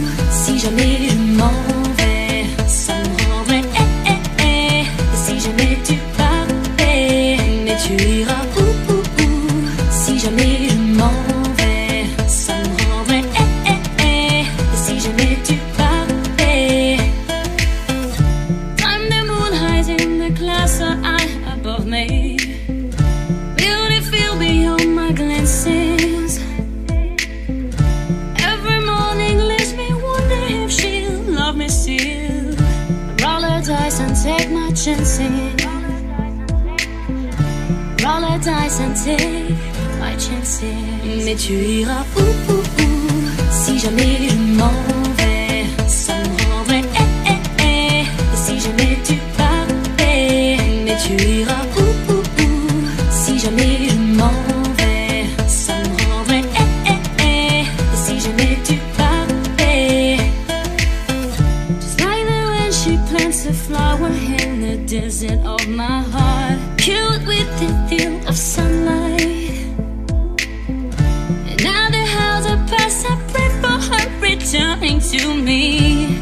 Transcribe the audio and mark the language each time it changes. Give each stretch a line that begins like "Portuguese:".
French: Si jamais je m'en vais, ça me rendrait Et si jamais tu partais, mais tu iras où? Si jamais je m'en vais, ça me rendrait Et si jamais tu partais.
English: I'm the moon hides in the clouds so high above me. Beautiful beyond my glances. Every morning leaves me wonder if she'll love me still. Roll the dice and take my chances. Roll the dice and take my chances.
French: Mais tu iras où? Si jamais je m'en vais, ça me rendrait Et si jamais tu partais, mais tu iras où? Si jamais je m'en vais, ça me rendrait Et si jamais tu partais.
English: Just like the when she plants a flower in the desert of my heart, killed with the thrill of sunlight. And now the hours have passed, I pray for her returning to me.